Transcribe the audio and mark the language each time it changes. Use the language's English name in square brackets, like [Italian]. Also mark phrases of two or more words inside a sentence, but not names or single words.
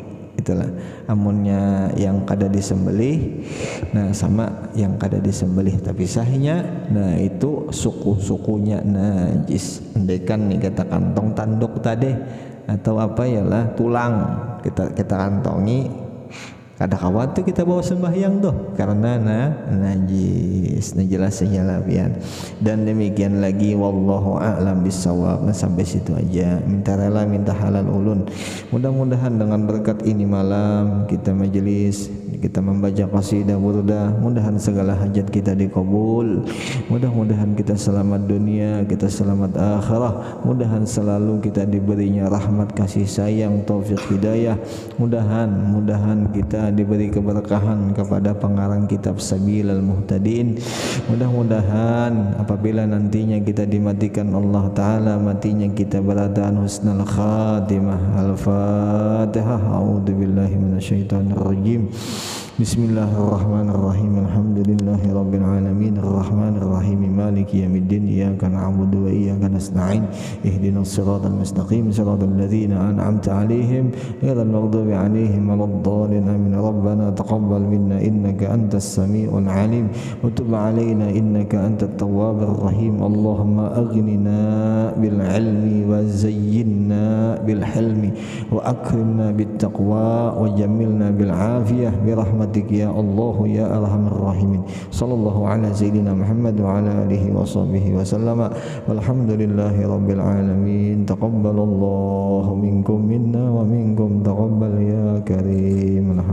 [Banjar] Itulah amunnya yang kada disembelih nah sama yang kada disembelih tapi sahnya nah itu suku-sukunya najis. Andaikan nih kata kantong tanduk tadi atau apa yalah tulang kita kantongi kada khawatir kita bawa sembahyang tuh karena najis. Nah jelasnya lah pian. Dan demikian lagi [Arabic] والله أعلم بالصواب. [Banjar] Nah sampai situ aja. Minta rela minta halal ulun. Mudah-mudahan dengan berkat ini malam kita majelis, kita membaca qasidah burdah, mudahan segala hajat kita dikabul. Mudah-mudahan kita selamat dunia, kita selamat akhirah. Mudahan selalu kita diberinya rahmat kasih sayang, taufik hidayah. Mudahan kita diberi keberkahan kepada pengarang kitab Sabilal Muhtadin. Mudah-mudahan apabila nantinya kita dimatikan Allah Ta'ala, matinya kita beradaan [Arabic] حسن الخاتمة. Al-Fatihah. أعوذ بالله من الشيطان الرجيم. بسم الله الرحمن الرحيم الحمد لله رب العالمين. الرحمن الرحيم مالك يوم الدين. إياك نعبد وإياك نستعين اهدنا الصراط المستقيم. صراط الذين أنعمت عليهم غير المغضوب عليهم ولا الضالين. Amin. ربنا تقبل منا إنك أنت السميع العليم وتب علينا إنك أنت التواب الرحيم. اللهم أغننا بالعلم وزيّنا بالحلم وأكرمنا بالتقوى وجمّلنا بالعافية برحمتك يا الله يا أرحم الراحمين. صلى الله على سيدنا محمد وعلى آله وصحبه وسلم والحمد لله رب العالمين. تقبل الله منكم منا ومنكم تقبل يا كريم.